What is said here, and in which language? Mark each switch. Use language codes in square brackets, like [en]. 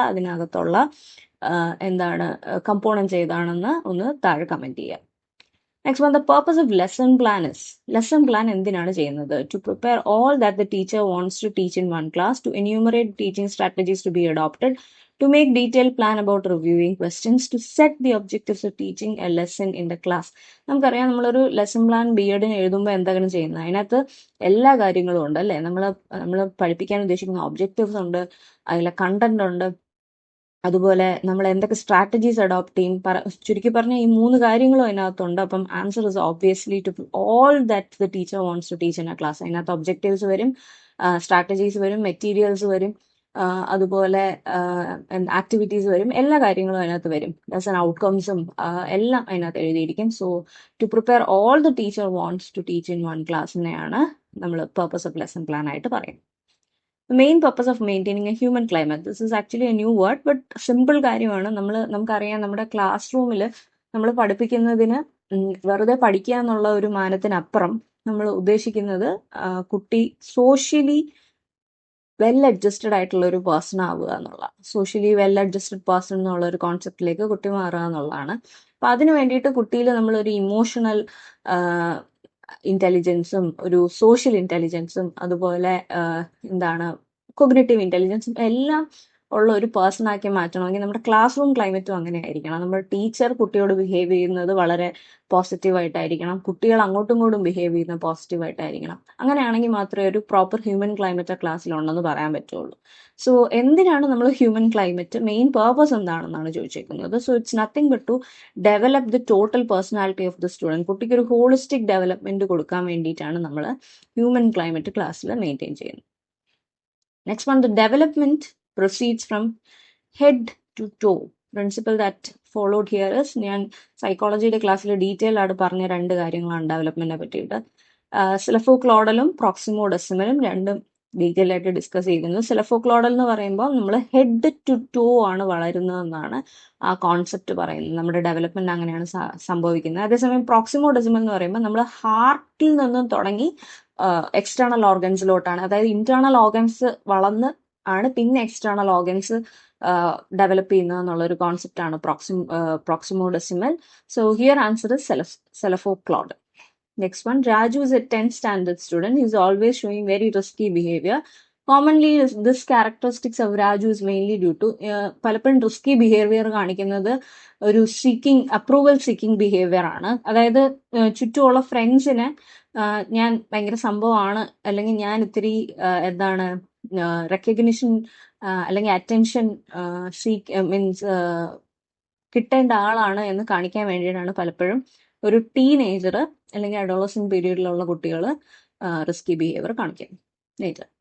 [ml] അതിനകത്തുള്ള എന്താണ് കമ്പോണൻസ് ഏതാണെന്ന് ഒന്ന് താഴെ കമന്റ് ചെയ്യുക. [en] Next one, the purpose of lesson plan is. [ml] Lesson plan എന്തിനാണ് ചെയ്യുന്നത്? [en] To prepare all that the teacher wants to teach in one class, to enumerate teaching strategies to be adopted, to make detailed plan about reviewing questions, to set the objectives of teaching a lesson in the class. [ml] നമുക്കറിയാം, നമ്മളൊരു lesson plan BEdന് എഴുതുമ്പോൾ എന്താണ് ചെയ്യുന്നത്? അതിനകത്ത് എല്ലാ കാര്യങ്ങളും ഉണ്ട് അല്ലേ? നമ്മൾ പഠിപ്പിക്കാൻ ഉദ്ദേശിക്കുന്ന ഒബ്ജക്റ്റീവ്സ് ഉണ്ട്, അതിലെ കണ്ടന്റ് ഉണ്ട്, അതുപോലെ നമ്മൾ എന്തൊക്കെ സ്ട്രാറ്റജീസ് അഡോപ്റ്റ് ചെയ്യും. ചുരുക്കി പറഞ്ഞ ഈ 3 കാര്യങ്ങളും അതിനകത്തുണ്ട്. അപ്പം [en] Answer is obviously to all that the teacher wants to teach in a class. [ml] അതിനകത്ത് ഒബ്ജക്റ്റീവ്സ് വരും, സ്ട്രാറ്റജീസ് വരും, മെറ്റീരിയൽസ് വരും, അതുപോലെ ആക്ടിവിറ്റീസ് വരും, എല്ലാ കാര്യങ്ങളും അതിനകത്ത് വരും. ലെസൺ ഔട്ട്കംസും എല്ലാം അതിനകത്ത് എഴുതിയിരിക്കും. [en] so to prepare all the teacher wants to teach in one [ml] ക്ലാസ്സിനെയാണ് നമ്മൾ പർപ്പസ് ഓഫ് ലെസൺ പ്ലാൻ ആയിട്ട് പറയുന്നത്. [en] The main purpose of maintaining a human climate. This is actually a new word, but simple കാര്യമാണ്. [ml] നമുക്കറിയാം, നമ്മുടെ class റൂമിൽ നമ്മൾ പഠിപ്പിക്കുന്നതിന് വെറുതെ പഠിക്കുക എന്നുള്ള ഒരു മാനത്തിനപ്പുറം നമ്മൾ ഉദ്ദേശിക്കുന്നത് കുട്ടി സോഷ്യലി വെൽ അഡ്ജസ്റ്റഡ് ആയിട്ടുള്ള ഒരു പേഴ്സൺ ആവുക എന്നുള്ള, സോഷ്യലി വെൽ അഡ്ജസ്റ്റഡ് പേഴ്സൺ എന്നുള്ള ഒരു കോൺസെപ്റ്റിലേക്ക് കുട്ടി മാറുക എന്നുള്ളതാണ്. അപ്പൊ അതിന് വേണ്ടിയിട്ട് കുട്ടിയിൽ നമ്മളൊരു ഇമോഷണൽ ഇന്റലിജൻസും ഒരു സോഷ്യൽ ഇന്റലിജൻസും അതുപോലെ എന്താണ് കോഗ്നിറ്റീവ് ഇന്റലിജൻസും എല്ലാം ഉള്ള ഒരു പേഴ്സൺ ആക്കി മാറ്റണമെങ്കിൽ നമ്മുടെ ക്ലാസ് റൂം ക്ലൈമറ്റും അങ്ങനെ ആയിരിക്കണം. നമ്മുടെ ടീച്ചർ കുട്ടിയോട് ബിഹേവ് ചെയ്യുന്നത് വളരെ പോസിറ്റീവായിട്ടായിരിക്കണം, കുട്ടികൾ അങ്ങോട്ടും ഇങ്ങോട്ടും ബിഹേവ് ചെയ്യുന്നത് പോസിറ്റീവായിട്ടായിരിക്കണം. അങ്ങനെയാണെങ്കിൽ മാത്രമേ ഒരു പ്രോപ്പർ ഹ്യൂമൻ ക്ലൈമറ്റ് ആ ക്ലാസ്സിലുണ്ടെന്ന് പറയാൻ പറ്റുള്ളൂ. സോ എന്തിനാണ് നമ്മൾ ഹ്യൂമൻ ക്ലൈമറ്റ്, മെയിൻ പേർപ്പസ് എന്താണെന്നാണ് ചോദിച്ചേക്കുന്നത്. [en] So it's nothing but to develop the total personality of the student. [ml] കുട്ടിക്ക് ഒരു ഹോളിസ്റ്റിക് ഡെവലപ്മെന്റ് കൊടുക്കാൻ വേണ്ടിയിട്ടാണ് നമ്മൾ ഹ്യൂമൻ ക്ലൈമറ്റ് ക്ലാസ്സിൽ മെയിൻറ്റെയിൻ ചെയ്യുന്നത്. [en] Next one, the development proceeds from head to toe. Principle that followed here is, [ml] ഞാൻ സൈക്കോളജിയുടെ ക്ലാസ്സിൽ detail ആയിട്ട് പറഞ്ഞ രണ്ട് കാര്യങ്ങളാണ് ഡെവലപ്മെന്റിനെ പറ്റിയിട്ട്. സെലഫോക്ലോഡലും പ്രോക്സിമോഡെസിമലും രണ്ടും ഡീറ്റെയിൽ ആയിട്ട് ഡിസ്കസ് ചെയ്യുന്നു. സെലഫോക്ലോഡൽ എന്ന് പറയുമ്പോൾ നമ്മൾ ഹെഡ് ടു ടോ ആണ് വളരുന്നതെന്നാണ് ആ കോൺസെപ്റ്റ് പറയുന്നത്. നമ്മുടെ ഡെവലപ്മെന്റ് അങ്ങനെയാണ് സംഭവിക്കുന്നത്. അതേസമയം പ്രോക്സിമോഡെസിമൽ എന്ന് പറയുമ്പോൾ നമ്മൾ ഹാർട്ടിൽ നിന്നും തുടങ്ങി എക്സ്റ്റേണൽ ഓർഗൻസിലോട്ടാണ്, അതായത് ഇന്റേണൽ ഓർഗൻസ് വളർന്ന് ആണ് പിന്നെ എക്സ്റ്റേണൽ ഓർഗൻസ് ഡെവലപ്പ് ചെയ്യുന്നത് എന്നുള്ളൊരു കോൺസെപ്റ്റ് ആണ് പ്രോക്സിമോഡെസിമൽ. [en] So here answer is cephalocaudal. Next one, Raju is a 10th standard student. He is always showing very risky behavior. Commonly, this characteristics of Raju is mainly due to [ml] പലപ്പോഴും risky behaviour കാണിക്കുന്നത് ഒരു approval seeking behaviour ആണ്. അതായത് ചുറ്റുമുള്ള ഫ്രണ്ട്സിനെ ഞാൻ ഭയങ്കര സംഭവമാണ്, അല്ലെങ്കിൽ ഞാൻ ഇത്തിരി എന്താണ് റെക്കഗ്നിഷൻ അല്ലെങ്കിൽ അറ്റൻഷൻ മീൻസ് കിട്ടേണ്ട ആളാണ് എന്ന് കാണിക്കാൻ വേണ്ടിയിട്ടാണ് പലപ്പോഴും ഒരു ടീനേജർ അല്ലെങ്കിൽ അഡോളസെന്റ് പീരീഡിലുള്ള കുട്ടികൾ റിസ്കി ബിഹേവിയർ കാണിക്കുന്നത്.